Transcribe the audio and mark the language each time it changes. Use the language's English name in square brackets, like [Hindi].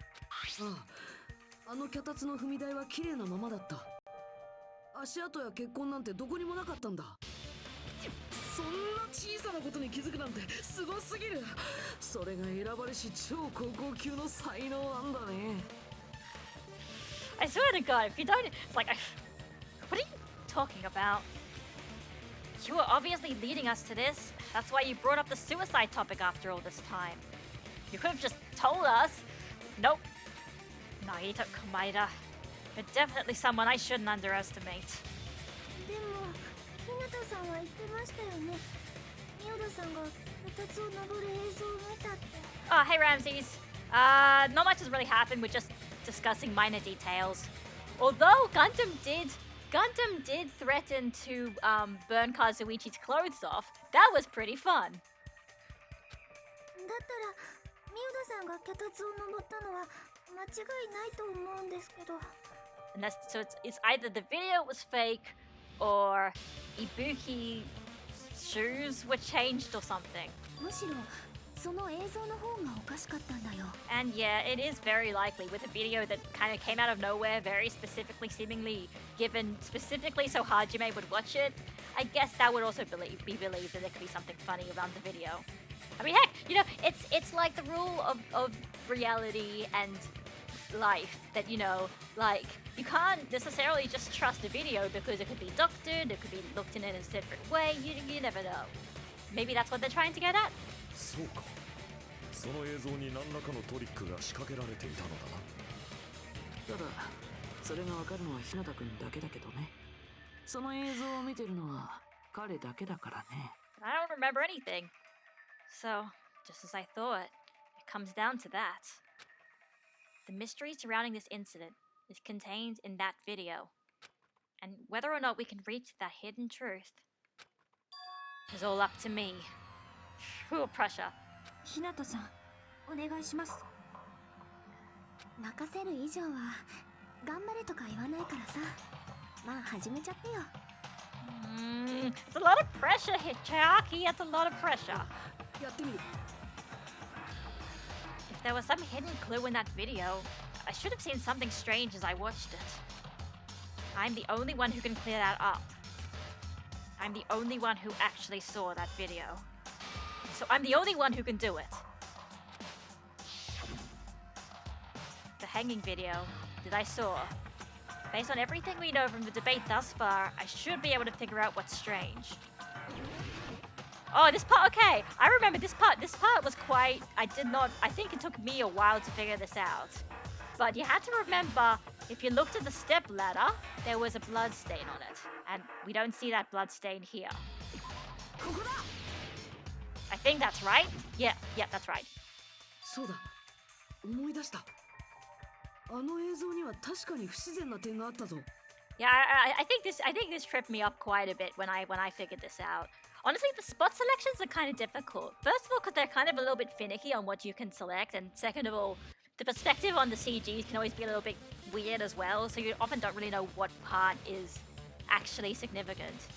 [Japanese] ああ、あの脚立の踏み台は綺麗なままだった。足跡や血痕なんてどこにもなかったんだ。そんな小さなことに気づくなんてすごすぎる。それが選ばれし超高校級の才能なんだね。 [English] I swear to God, if you don't, it's like, what are you talking about? You were obviously leading us to this. That's why you brought up the suicide topic after all this time. You could have just told us. Nope. Nagito Komaeda. You're definitely someone I shouldn't underestimate. [Japanese] でも日向さんは言ってましたよね。ミオダさんが脚立を登る映像を見たって。 [English] Oh, hey Ramses. Not much has really happened. We're just discussing minor details. Although Gundam did threaten to burn Kazuichi's clothes off. That was pretty fun. [Japanese] だったらミオダさんが脚立を登ったのは間違いないと思うんですけど。 [English] And so it's either the video was fake or Ibuki's shoes were changed or something. [Japanese] むしろその映像の方がおかしかったんだよ。 [English] And yeah, it is very likely with a video that kind of came out of nowhere, very specifically, seemingly given specifically so Hajime would watch it. I guess that would also be believed that there could be something funny around the video. I mean, heck, you know, it's like the rule of reality and life that, you know, like, you can't necessarily just trust a video because it could be doctored, it could be looked in a different way, you never know. Maybe that's what they're trying to get at. [Japanese] そうか。その映像に何らかのトリックが仕掛けられていたのだな。ただ、それがわかるのは日向くんだけだけどね。その映像を見てるのは彼だけだからね。 [English] I don't remember anything. So, just as I thought, it comes down to that. The mystery surrounding this incident is contained in that video. And whether or not we can reach that hidden truth is all up to me. Phew, pressure. [Japanese] 日向さん、お願いします。任せる以上は頑張れとか言わないからさ。まあ始めちゃってよ。 [English] It's a lot of pressure, Hichaki. That's a lot of pressure. [Japanese] やってみる。 [English] If there was some hidden clue in that video, I should have seen something strange as I watched it. I'm the only one who can clear that up. I'm the only one who actually saw that video. So I'm the only one who can do it. The hanging video that I saw. Based on everything we know from the debate thus far, I should be able to figure out what's strange. Oh, this part, okay. I remember this part. This part was quite, I think it took me a while to figure this out. But you had to remember, if you looked at the step ladder, there was a blood stain on it. And we don't see that blood stain here. [Japanese] ここだ。 [English] I think that's right. Yeah, that's right. [Japanese] そうだ、思い出した。あの映像には確かに不自然な点があったぞ。 [English] Yeah, I think this tripped me up quite a bit when I figured this out. Honestly, the spot selections are kind of difficult. First of all, because they're kind of a little bit finicky on what you can select, and second of all, the perspective on the CGs can always be a little bit weird as well, so you often don't really know what part is actually significant.